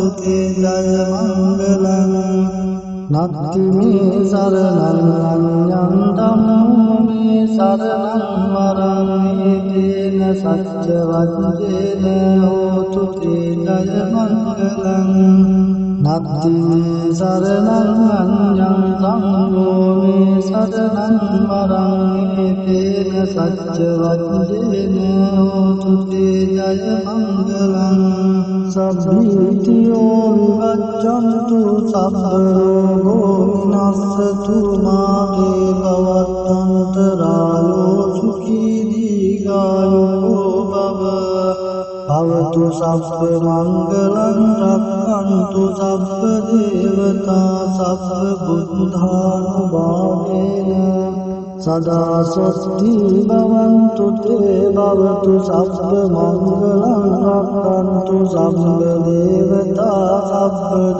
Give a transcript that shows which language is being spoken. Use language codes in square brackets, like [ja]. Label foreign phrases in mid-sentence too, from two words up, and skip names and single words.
[pi] තේ ජය මංගලං නත්ති මේ සරණං අඤ්ඤං ධම්මෝ මේ සරණං වරං තේන සච්ච වජ්ජේන හෝතු තේ ජය මංගලං නත්ති මේ සරණං අඤ්ඤං සංඝෝ මේ සරණං වරං තේන සච්ච වජ්ජේන හෝතු තේ ජය මංගලං සබ්බීතියෝ විවච්ඡන්තු සබ්බ රෝගෝ විනස්සතු මාගේ භවත්තන්තරායෝ සුඛී දීඝායෝ භව භවතු සබ්බ මංගලං රක්ඛන්තු සබ්බ දේවතා සබ්බ බුද්ධානුභාවේන සදා සොත්ති භවන්තු තේ භවතු සබ්බ මංගලං රක්ඛන්තු සබ්බ දේවතා සබ්බ